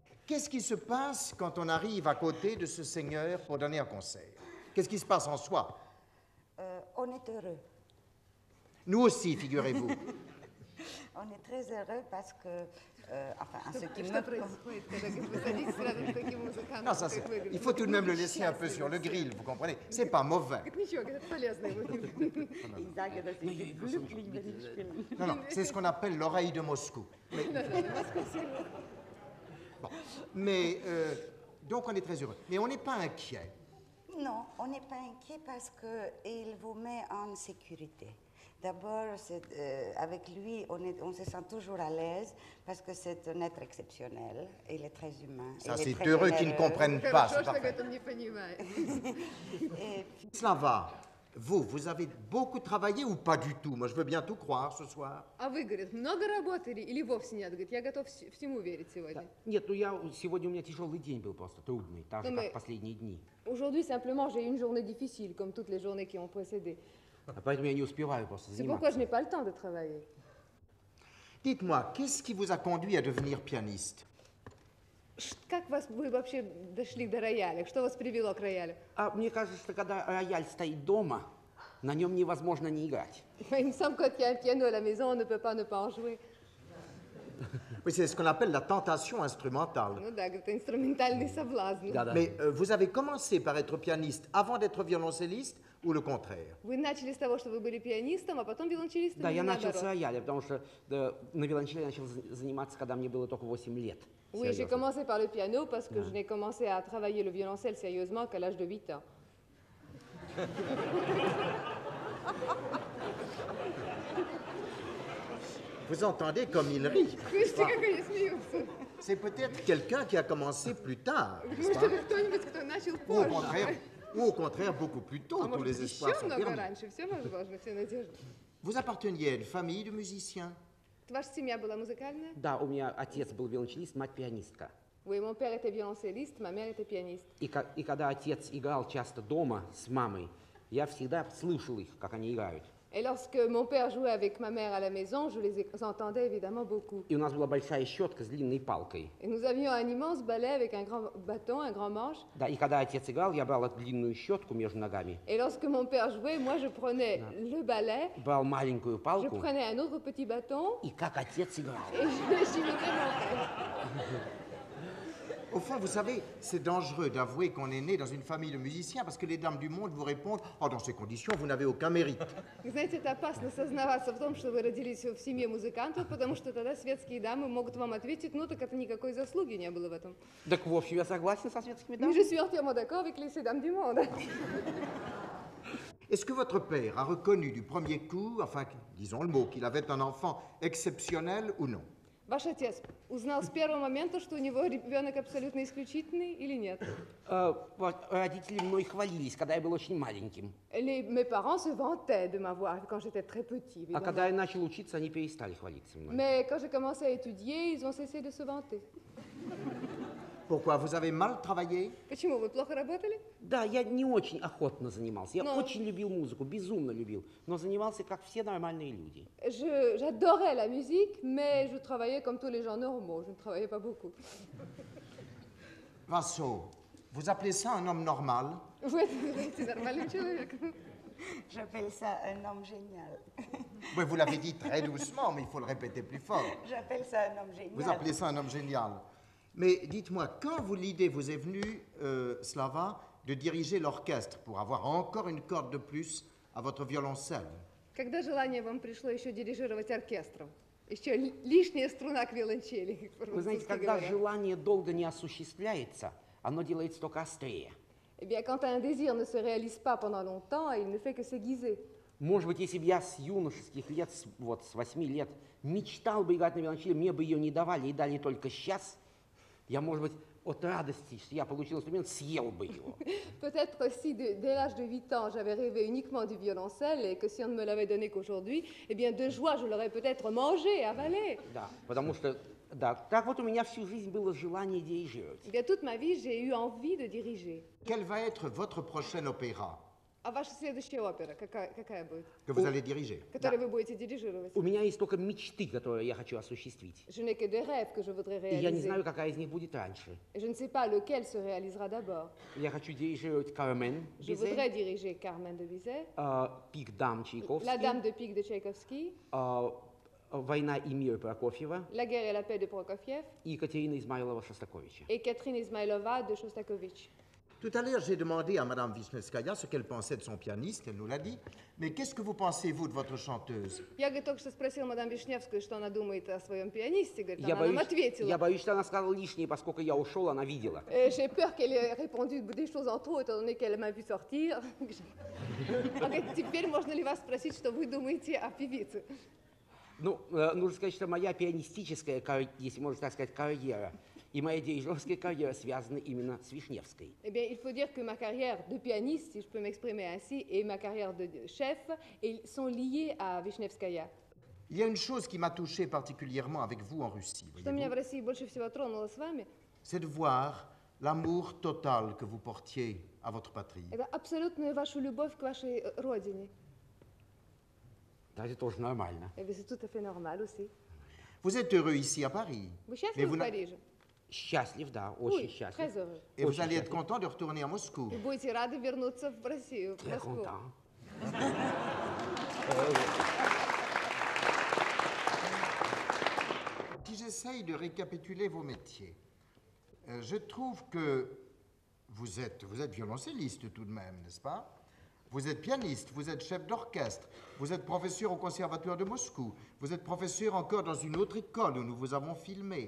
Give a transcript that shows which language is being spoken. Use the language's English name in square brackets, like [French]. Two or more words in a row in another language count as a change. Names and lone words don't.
[French] Qu'est-ce qui se passe quand on arrive à côté de ce seigneur pour donner un concert? Qu'est-ce qui se passe en soi? On est heureux. Nous aussi, figurez-vous. On est très heureux parce que, enfin, en ce qui [Russian] Что [French] me [Russian] происходит, когда вы садитесь рядом с таким музыкантом, [French] Non, ça, [Russian] как вы, говорит, [French] il faut tout de même le laisser un peu sur le grill, vous comprenez? C'est pas mauvais. [Russian] Говорит, ничего, говорит, это полезно его. [German] Ich sage, dass ich glücklich, wenn ich spiele. [French] Non, non, c'est ce qu'on appelle l'oreille de Moscou. Bon, mais donc on est très heureux. Mais on n'est pas inquiet. Non, on n'est pas inquiet parce qu'il vous met en sécurité. D'abord, avec lui, on se sent toujours à l'aise parce que c'est un être exceptionnel. Il est très humain. Ça, il est c'est très heureux qu'ils ne généreux. comprennent pas, [Russian] Хорошо, [French] c'est [Russian] что [French] parfait. [Russian] говорит, он не понимает. [French] Et Slava, vous avez beaucoup travaillé ou pas du tout? Moi, je veux bien tout croire ce soir. [Russian] А вы, говорит, много работали или вовсе нет? Говорит, я готов всему верить сегодня. Нет, сегодня у меня тяжелый день был просто, трудный, так же, Ну, как мы- в последние дни. [French] Aujourd'hui, simplement, j'ai eu une journée difficile, comme toutes les journées qui ont précédé. [Russian] Поэтому я не успеваю просто [French] C'est pourquoi [Russian] заниматься. [French] je n'ai pas le temps de travailler. Dites-moi, qu'est-ce qui vous a conduit à devenir pianiste? [Russian] Как вы вообще дошли до рояля? Что вас привело к роялю? Мне кажется, что когда рояль стоит дома, на нем невозможно не играть. [French] Il me semble que quand il y a un piano à la maison, on ne peut pas ne pas en jouer. Oui, c'est ce qu'on appelle la tentation instrumentale. [Russian] Ну да, говорит, инструментальный соблазн. Да. [French] Mais vous avez commencé par être pianiste avant d'être violoncelliste ou le contraire? [Russian] Вы начали с того, что вы были пианистом, а потом виолончелистом, Да, или я начал с наоборот? рояля, потому что на виолончели я начал заниматься, когда мне было только 8 лет. [French] Oui, j'ai [Russian] Серьезно. [French] commencé par le piano parce que je n'ai commencé à travailler le violoncelle sérieusement qu'à l'âge de 8 ans. Vous entendez comme il rit. [Russian] Слышите, как они смеются? [French] C'est peut-être quelqu'un qui a commencé plus tard, n'est-ce [Russian] Может, [French] pas? [Russian] это кто-нибудь, кто начал [French] Ou au contraire, beaucoup plus tôt, [Russian] А [French] tous [Russian] может, [French] les [Russian] еще [French] espoirs sont [Russian] много [French] permis. [Russian] раньше? Все возможно, все надежды. [French] Vous apparteniez à une famille de musiciens. [Russian] Ваша семья была музыкальная? Да, у меня отец был виолончелист, мать пианистка. [French] Oui, mon père était violoncelliste, ma mère était pianiste. [Russian] И когда отец играл часто дома с мамой, я всегда слышал их, как они играют. [French] Et lorsque mon père jouait avec ma mère à la maison, je les entendais évidemment beaucoup. [Russian] И у нас была большая щетка с длинной палкой. [French] Et nous avions un immense balai avec un grand bâton, un grand manche. [Russian] Да, и когда отец играл, я брал эту длинную щетку между ногами, [French] Et lorsque mon père jouait, moi je prenais le balai, [Russian] брал маленькую [French] je [Russian] палку, [French] prenais un autre petit bâton [Russian] и как отец играл. [French] et je imitais mon père. Au fond, vous savez, c'est dangereux d'avouer qu'on est né dans une famille de musiciens parce que les dames du monde vous répondent « Oh, dans ces conditions, vous n'avez aucun mérite. [Russian] Знаете, это опасно сознаваться в том, что вы родились в семье музыкантов, потому что тогда светские дамы могут вам ответить, ну так это никакой заслуги не было в этом. Так, в общем, я согласен со светскими [French] Mais [Russian] дамами. [French] je suis entièrement d'accord avec les dames du monde. » Est-ce que votre père a reconnu du premier coup, enfin, disons le mot, qu'il avait un enfant exceptionnel ou non? [Russian] Ваш отец узнал с первого момента, что у него ребенок абсолютно исключительный или нет? Родители мной хвалились, когда я был очень маленьким. [French] Mes parents se vantaient de m'avoir quand j'étais très petit, [Russian] А [French] évidemment. [Russian] когда я начал учиться, они перестали хвалиться мной. [French] Mais quand j'ai commencé à étudier, ils ont cessé de se vanter. Pourquoi? Vous avez mal travaillé? [Russian] Почему? Вы плохо работали? Да, я не очень охотно занимался. Я Но- очень любил музыку, безумно любил. Но занимался, как все нормальные люди. [French] J'adorais la musique, mais je travaillais comme tous les gens normaux. Je ne travaillais pas beaucoup. Vasso, vous appelez ça un homme normal? [Russian] Вы это нормальный человек. [French] j'appelle ça un homme génial. Oui, vous l'avez dit très doucement, mais il faut le répéter plus fort. J'appelle ça un homme génial. Vous appelez ça un homme génial. Mais dites-moi, quand l'idée vous est venue, Slava, de diriger l'orchestre pour avoir encore une corde de plus à votre violoncelle? [Russian] Когда желание вам пришло еще дирижировать оркестром? Еще лишняя струна к виолончели, как Вы знаете, по-французски когда говоря. желание долго не осуществляется, оно делается только острее. [French] Eh bien, quand un désir ne se réalise pas pendant longtemps, il ne fait que s'aiguiser. [Russian] Может быть, если бы я с юношеских лет, вот с 8 лет, мечтал бы играть на виолончели, мне бы ее не давали и дали только сейчас, я, может быть, от радости, что я получил инструмент, съел бы его. [French] Peut-être si dès l'âge de 8 ans, j'avais rêvé uniquement du violoncelle et que si on ne me l'avait donné qu'aujourd'hui, eh bien, de joie, je l'aurais peut-être mangé, avalé. [Russian] Да, потому что, да, так вот у меня всю жизнь было желание дирижировать. [French] Eh bien, toute ma vie, j'ai eu envie de diriger. Quel va être votre prochain opéra? [Russian] А ваша следующая опера какая будет? [French] Que vous allez diriger. [Russian] Которую вы будете дирижировать? У меня есть только мечты, которые я хочу осуществить. [French] Je n'ai que des rêves que je voudrais [Russian] И я не [French] réaliser. [Russian] знаю, какая из них будет раньше. [French] Et je ne sais pas lequel se réalisera d'abord. [Russian] Я хочу дирижировать Кармен, [French] Je voudrais diriger Carmen de Bizet, [Russian] Пик Дам [French] La [Russian] Чайковский, [French] Dame de Pique de Tchaïkovski, [Russian] Война и мир Прокофьева [French] La guerre et la paix de Prokofiev [Russian] и Екатерина Измайлова-Шостаковича. [French] et Catherine Ismailova de Shostakovich. Tout à l'heure, j'ai demandé à Madame Vishnetskaya ce qu'elle pensait de son pianiste, elle nous l'a dit. Mais qu'est-ce que vous pensez, vous, de votre chanteuse? [Russian] Я говорит, только что спросил мадам Вишневскую, что она думает о своем пианисте. Говорит, Я она нам боюсь, ответила. я боюсь, что она сказала лишнее, поскольку я ушел, она видела. [French] J'ai peur qu'elle ait répondu des choses en trop, étant donné qu'elle m'a vu sortir. [Russian] Она говорит, теперь можно ли вас спросить, что вы думаете о певице? Ну, нужно сказать, что моя пианистическая, если можно так сказать, карьера и моя дирижерская карьера связаны именно с Вишневской. [French] Eh bien, il faut dire que ma carrière de pianiste, si je peux m'exprimer ainsi, et ma carrière de chef sont liées à Вишневская. Il y a une chose qui m'a touché particulièrement avec vous en Russie, [Russian] Что меня в [French] voyez-vous, [Russian] России больше всего тронуло с вами, [French] c'est de voir l'amour total que vous portiez à votre patrie. [Russian] это абсолютную вашу любовь к вашей родине. Да, это тоже нормально. [French] Et bien, c'est tout à fait normal aussi. Vous êtes heureux ici à Paris. [Russian] Вы счастливы в [French] n'a- [Russian] Париже? Счастлив, да, очень [French] Oui, [Russian] счастлив. [French] très heureux. Et vous [Russian] Очень [French] allez être [Russian] счастлив. [French] content de retourner à Moscou. [Russian] Вы будете рады вернуться в Россию, в [French] Très [Russian] Москву. [French] content. Si j'essaye de récapituler vos métiers, je trouve que vous êtes violoncelliste tout de même, n'est-ce pas? Vous êtes pianiste, vous êtes chef d'orchestre, vous êtes professeur au Conservatoire de Moscou, vous êtes professeur encore dans une autre école où nous vous avons filmé.